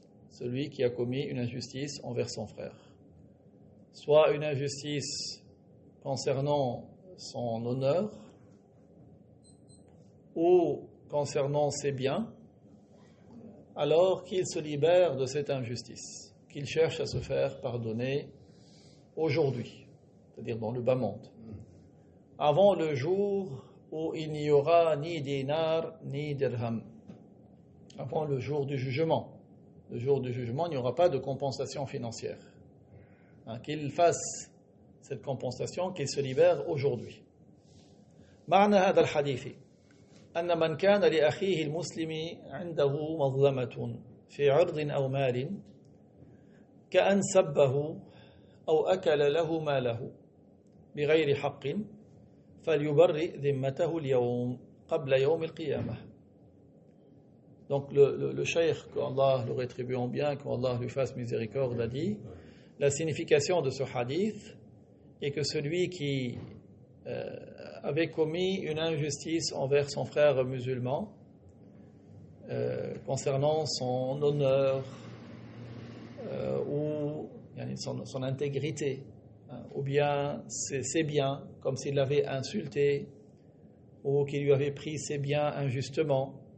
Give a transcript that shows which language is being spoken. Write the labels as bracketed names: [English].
[French] Celui qui a commis une injustice envers son frère. Soit une injustice concernant son honneur ou concernant ses biens, alors qu'il se libère de cette injustice, qu'il cherche à se faire pardonner aujourd'hui, c'est-à-dire dans le bas monde, avant le jour où il n'y aura ni dinar ni dirham, avant le jour du jugement. Le jour du jugement, il n'y aura pas de compensation financière. Qu'il fasse cette compensation, qu'il se libère aujourd'hui. [Arabic] معنى هذا الحديث أن من كان لأخيه المسلم عنده مظلمة في عرض أو مال كأن سبه أو أكل له ماله بغير حق فليبرئ ذمته اليوم قبل يوم القيامة. [French] Donc le cheikh, qu'Allah le rétribue en bien, qu'Allah lui fasse miséricorde, a dit la signification de ce hadith est que celui qui avait commis une injustice envers son frère musulman concernant son honneur ou son intégrité, ou bien ses biens, comme s'il l'avait insulté ou qu'il lui avait pris ses biens injustement.